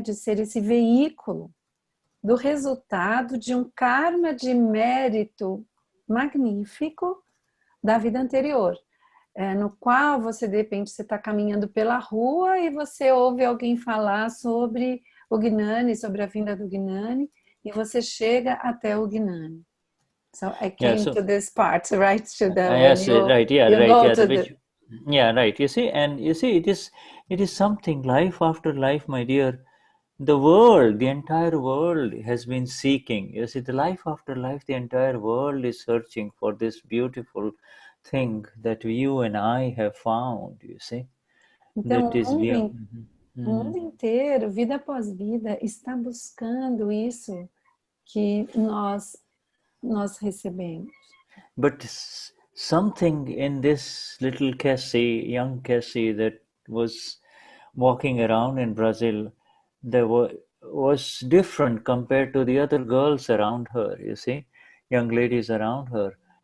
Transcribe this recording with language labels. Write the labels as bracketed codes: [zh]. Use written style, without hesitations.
[pt] De ser esse veículo do resultado de um karma de mérito magnífico da vida anterior, no qual você, de repente, você está caminhando pela rua e você ouve alguém falar sobre o Gnani, sobre a vinda do Gnani, e você chega até o Gnani. [en] So I came to this part, right, Shuddha? Yes, right, yeah, right, yeah, right. You see, it is something, life after life, my dear. The entire world has been seeking. You see, the life after life, the entire world is searching for this beautiful thing that you and I have found, you see. [pt] Então, o mundo inteiro, vida após vida, está buscando isso que nós recebemos. [en] But something in this little Cassie, young Cassie that was walking around in Brazil, was different compared to the other girls around her, you see, young ladies around her.